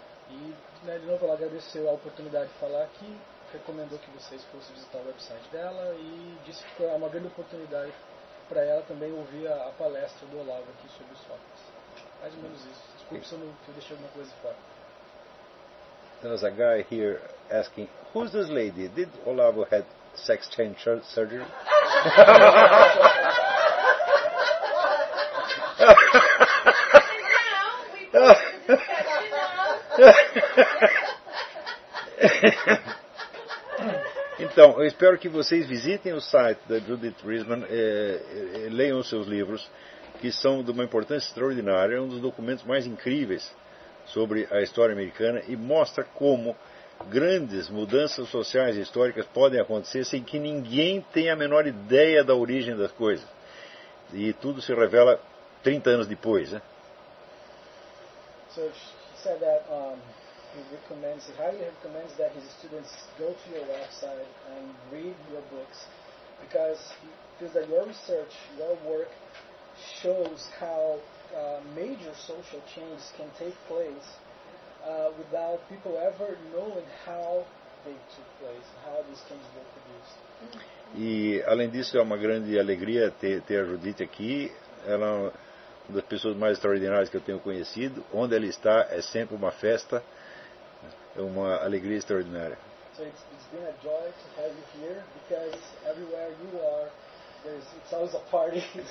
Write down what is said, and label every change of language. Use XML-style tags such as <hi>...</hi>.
<pt>E, né, de novo, ela agradeceu a oportunidade de falar aqui, recomendou que vocês fossem visitar o website dela e disse que foi uma grande oportunidade para ela também ouvir a palestra do Olavo aqui sobre os fatos. Mais ou menos isso. Desculpe se eu não deixei alguma coisa fora.</pt> <en>There's a guy here asking, who's this lady? Did Olavo had sex change surgery?</en> <pt>Então, eu espero que vocês visitem o site da Judith Risman, leiam os seus livros, que são de uma importância extraordinária, um dos documentos mais incríveis sobre a história americana, e mostra como grandes mudanças sociais e históricas podem acontecer sem que ninguém tenha a menor ideia da origem das coisas. E tudo se revela 30 anos depois, né?</pt> <en>Said that he highly recommends that his students go to your website and read your books, because he feels that your research, your work shows how major social changes can take place without people ever knowing how they took place, how these changes were produced.</en> <pt>E além disso, é uma grande alegria ter a Judith aqui. Ela uma das pessoas mais extraordinárias que eu tenho conhecido. Onde ela está é sempre uma festa, é uma alegria extraordinária.</pt> <en>So it's been a joy to have you here, because everywhere you are, it's always a party.</en>